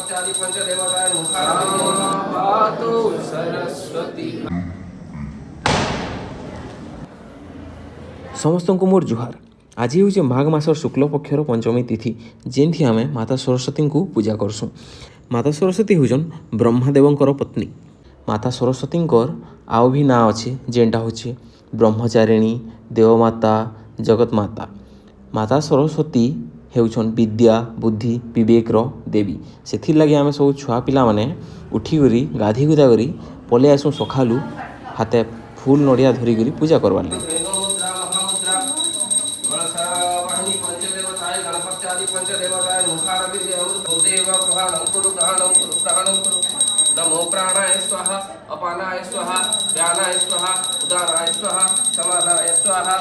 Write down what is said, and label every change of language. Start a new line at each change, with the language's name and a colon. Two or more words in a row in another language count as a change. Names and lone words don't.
Desiya: समस्त को मोर जुहार। आज हूँ माघ मासर शुक्ल पक्षर पंचमी तिथि जेनथी आम माता सरस्वती को पूजा करसूँ। माता सरस्वती हूँ ब्रह्मदेवंकर पत्नी। माता सरस्वती आउ भी ना अच्छे जेनटा हूँ ब्रह्मचारिणी, देवमाता, जगत माता। माता सरस्वती हेउछन विद्या, बुद्धि, विवेकर देवी। से लगे आम सब छुआ पिला माने उठिकी गाधी गुधा करी पलि आसू सकालू हाथे फूल नड़िया धरिकी पूजा करवार लगी।
Sanskrit: नमो प्राणाय स्वाहा, अपानाय स्वाहा, व्यानाय स्वाहा, उदानाय स्वाहा, समानाय स्वाहा।